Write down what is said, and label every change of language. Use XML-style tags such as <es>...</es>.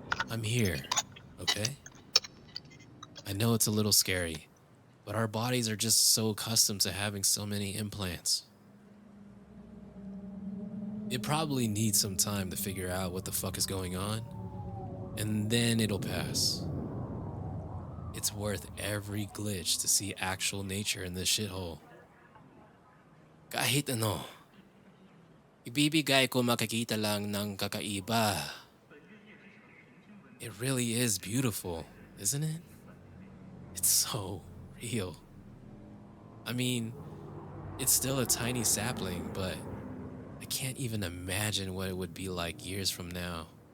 <en>I'm here, okay? I know it's a little scary, but our bodies are just so accustomed to having so many implants. It probably needs some time to figure out what the fuck is going on, and then it'll pass. It's worth every glitch to see actual nature in this shithole.</en> <tl>Kahit ano, ibibigay ko makikita lang ng kakaiba.</tl> <en>It really is beautiful, isn't it? It's so real. I mean, it's still a tiny sapling, but I can't even imagine what it would be like years from now.</en>